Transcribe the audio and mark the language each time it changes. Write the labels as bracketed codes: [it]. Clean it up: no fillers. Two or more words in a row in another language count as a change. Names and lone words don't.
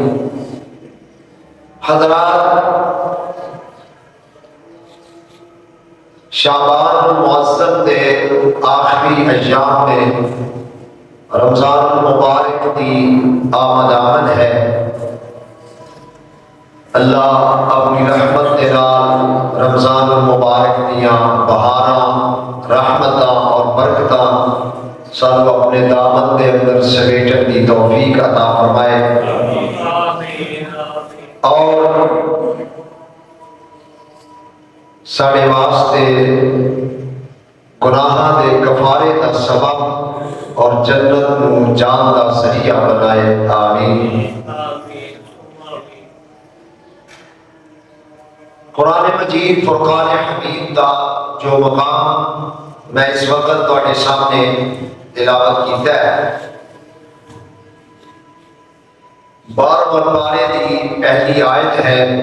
[pa] حضرات، شعبان المعظم دے آخری ایام میں رمضان المبارک دی آمد ہے. اللہ اپنی رحمت دے نال رمضان المبارک دیاں بہاراں، رحمتاں اور برکتاں سانو اپنے دامن دے اندر سمیٹن دی توفیق عطا فرمائے اور ساڑے واسطے گناہاں دے کفارے دا سبب اور جنت نو جان دا ذریعہ بنائے. آمین. قرآن مجید فرقان حمید دا جو مقام میں اس وقت تواڈے سامنے تلاوت کیتا ہے، 12 پارے دی پہلی آیت ہے.